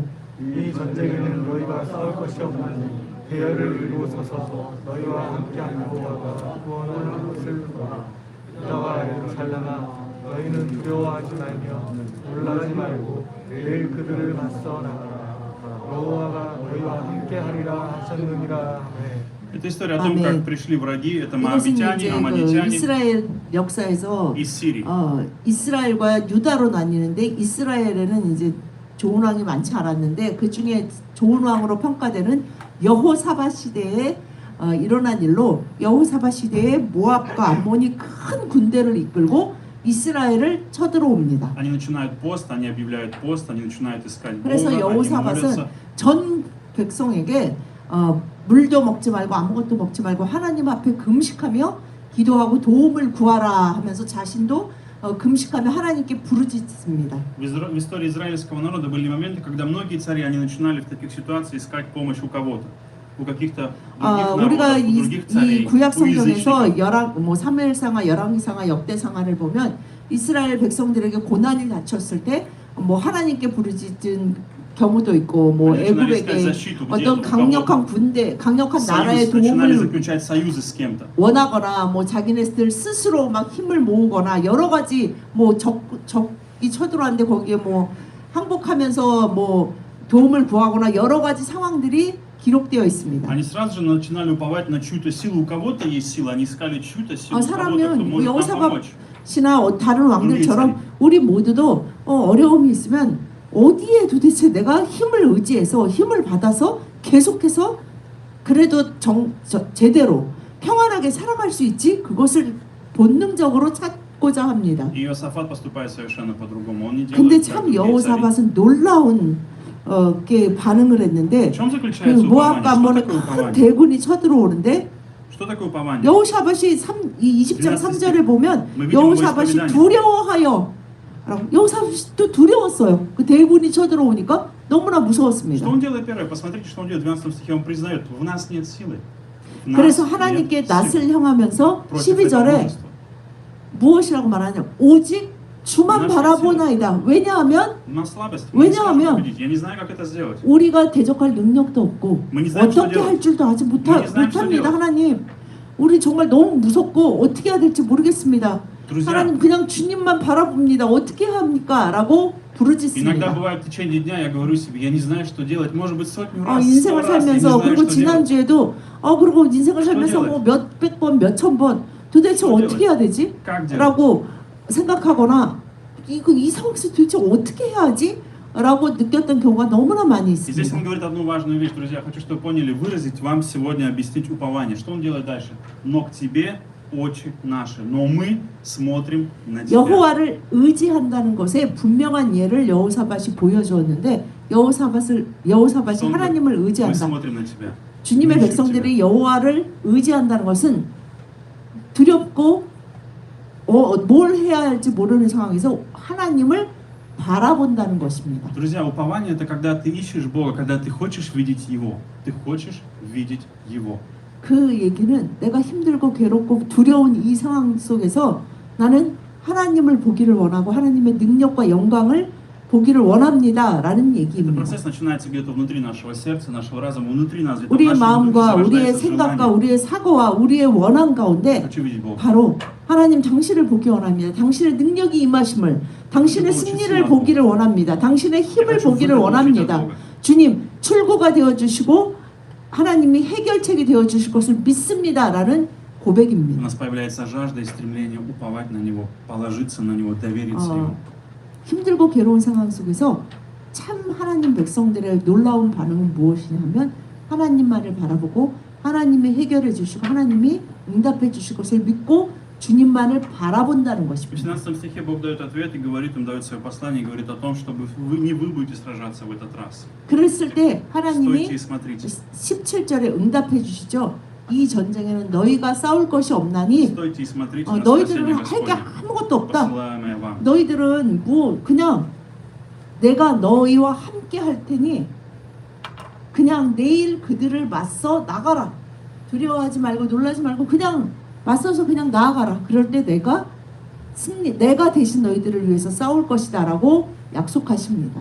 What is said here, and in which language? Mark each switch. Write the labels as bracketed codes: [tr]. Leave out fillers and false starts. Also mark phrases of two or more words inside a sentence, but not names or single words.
[ko] 이 전쟁에는 너희가 싸울 것이 없나니 대열을 이루고 서서 너희와 함께한 여호와가 구원하는 것을 보라. 이따가 예루살렘아 너희는 두려워하지 말며 놀라지 말고 내일 그들을 맞서 나가라. 여호와가 너희와 함께하리라 하셨느니라 하매. [ru] Это история о том, как пришли враги, это [ko] 이것은 이제 [ru] моавитяне, [ko] 그 [ru] аммонитяне [ko] 이스라엘 역사에서 [ru] из Сирии. [ko] 이스라엘과 유다로 나뉘는데 이스라엘에는 이제 좋은 왕이 많지 않았는데 그 중에 좋은 왕으로 평가되는 여호사밧 시대에 일어난 일로 여호사밧 시대에 모압과 암몬이 큰 군대를 이끌고 이스라엘을 쳐들어옵니다. [ru] Они начинают пост, они объявляют пост, они начинают искать Бога, [ko] 그래서 [ru] они [ko] 여호사밧은 [ru] молятся. [ko] 전 백성에게 물도 먹지 말고 아무것도 먹지 말고 하나님 앞에 금식하며 기도하고 도움을 구하라 하면서 자신도 금식하며 하나님께 부르짖습니다. [ru] В истории израильского народа были моменты, когда многие цари, они начинали в таких ситуациях искать помощь у кого-то, у каких-то других [ko] 우리가 [ru] народов, у [ko] 이 [ru] других царей, [ko] 구약 [ru] у язычников. [ko] 성경에서 사무엘상하, 열왕기상하, 역대상하를 보면 이스라엘 백성들에게 고난이 닥쳤을 때 뭐 하나님께 부르짖은 경우도 있고 뭐 애굽에게 어떤 강력한 군대, 강력한 나라의 [ru] начинали [ko] 도움을 [ru] заключать союзы с кем-то. [ko] 원하거나 뭐 자기네들 스스로 막 힘을 모으거나 여러 가지 뭐 적이 쳐들어왔는데 거기에 뭐 항복하면서 뭐 도움을 구하거나 여러 가지 상황들이 기록되어 있습니다. [ru] Они сразу же начинали уповать на чью-то силу. У кого-то есть сила, они искали чью-то силу, у кого-то, кто [ko] 사람은 [ru] может нам [ko] 여호사밧 [ru] помочь. [ko] 시나 다른 왕들처럼 우리 모두도 어려움이 있으면 어디에 도대체 내가 힘을 의지해서 힘을 받아서 계속해서 그래도 제대로 평안하게 살아갈 수 있지 그것을 본능적으로 찾고자 합니다. [ru] И Иосафат поступает совершенно по-другому. Он не [ko] 근데 [ru] делает, как [ko] 참 [ru] другие цари. [ko] 여호사밧은 놀라운 게 반응을 했는데 [ru] В чем [ko] 그 [ru] заключается [ko] 모압과 [ru] упование? Что [ko] 암몬의 [ru] такое [ko] 큰 [ru] упование? [ko] 대군이 쳐들어오는데 [ru] Что такое упование? [ko] 여호사밧이 20장 3절을 보면 [ru] Мы видим [ko] 여호사밧이 [ru] его исповедание. [ko] 두려워하여 여호사밧이 또 두려웠어요. 그 대군이 쳐들어오니까 너무나 무서웠습니다. [ru] Что он делает первое? Посмотрите, что он делает. В 12 стихе он признает, в нас нет силы. В нас [ko] 그래서 [ru] нет [ko] 하나님께 [ru] силы [ko] 낯을 향하면서 [ru] против этого [ko] 12절에 [ru] множества. [ko] 무엇이라고 말하냐? 오직 주만 나의 바라보나이다. 왜냐하면 [ru] У нас слабость. Мы не сможем [ko] 왜냐하면 [ru] победить. Я не знаю, как это сделать. [ko] 우리가 대적할 능력도 없고 [ru] Мы не знаем, что [ko] 어떻게 [ru] делать. [ko] 할 줄도 아직 [ru] Мы не знаем, что [ko] 못합니다. [ru] делать. [ko] 하나님 우리 정말 너무 무섭고 어떻게 해야 될지 모르겠습니다. [ru] Друзья, [ko] 하나님 그냥 주님만 바라봅니다. 어떻게 합니까? 라고 [ru] иногда [ko] 부르짖습니다. [ru] бывает в течение дня, я говорю себе, я не знаю, что делать. Может быть, сотню раз, 100 [ko] 인생을 [ru] раз, я не [ko] 살면서 [ru] знаю, [ko] 그리고 [ru] что делать. [ko] 지난주에도 그리고 인생을 살면서 뭐 몇백 번, 몇천 번 도대체 [ru] что [ko] 어떻게 해야 되지? [ru] Как делать? [ko] 라고 생각하거나 이 상황에서 도대체 어떻게 해야 하지? 라고 느꼈던 경우가 너무나 많이 [ru] И здесь он [ko] 있습니다. [ru] говорит одну важную вещь, друзья. Хочу, чтобы вы поняли, выразить вам сегодня, объяснить упование. Что он делает дальше? Но к тебе очи наши, но мы смотрим на тебя. [ko] 여호와를 의지한다는 것에 분명한 예를 여호사밧이 보여주었는데 여호사밧이 하나님을 [ru] Мы [ko] 의지한다. [ru] смотрим на тебя. [ko] 주님의 [ru] Мы ищем [ko] 백성들이 여호와를 의지한다는 것은 두렵고 뭘 해야 할지 모르는 상황에서 하나님을 바라본다는 것입니다. [ru] Друзья, упование это когда ты ищешь Бога, когда ты хочешь видеть Его. Ты хочешь видеть Его. [ko] 그 얘기는 내가 힘들고 괴롭고 두려운 이 상황 속에서 나는 하나님을 보기를 원하고 하나님의 능력과 영광을 보기를 원합니다라는 [ru] Этот [ko] 얘기입니다. [ru] процесс начинается где-то внутри нашего сердца, нашего разума, внутри нас. Где-то в [ko] 우리의 [ru] нашем [ko] 마음과 [ru] духе [ko] 우리의 [ru] зарождается [ko] 생각과 [ru] желание. [ko] 우리의 사고와 우리의 원한 가운데 [ru] Хочу видеть Бога. [ko] 바로 하나님 당신을 보기 원합니다. 당신의 능력이 임하심을, 당신의 승리를 보기를 원합니다. 당신의 힘을 보기를 원합니다. 주님 출구가 되어 주시고 하나님이 해결책이 되어 주실 것을 믿습니다라는 [ru] У [ko] 고백입니다. [ru] нас появляется жажда и стремление уповать на Него, положиться на Него, довериться Ему. [ko] 힘들고 괴로운 상황 속에서 참 하나님 백성들의 놀라운 반응은 무엇이냐면 하나님만을 바라보고 하나님이 해결해 주시고 하나님이 응답해 주실 것을 믿고 주님만을 바라본다는 [ru] В [ko] 것입니다. [ru] 17 стихе Бог дает ответ и говорит им, дает свое послание, и говорит о том, чтобы не вы будете сражаться в этот раз. [ko] 그랬을 때 [ru] Стойте [ko] 하나님이 [ru] и смотрите. [ko] 17절에 응답해 주시죠. 이 전쟁에는 너희가 싸울 것이 없나니 [ru] Стойте и смотрите на [ko] 너희들은 [ru] спасение [ko] 할 게 [ru] Господне, [ko] 아무것도 없다. [ru] посылаемое вам. [ko] 너희들은 뭐 그냥 내가 너희와 함께 할 테니 그냥 내일 그들을 맞서 나가라. 두려워하지 말고 놀라지 말고 그냥 맞서서 그냥 나아가라. 그럴 때 내가 대신 너희들을 위해서 싸울 것이다라고 약속하십니다.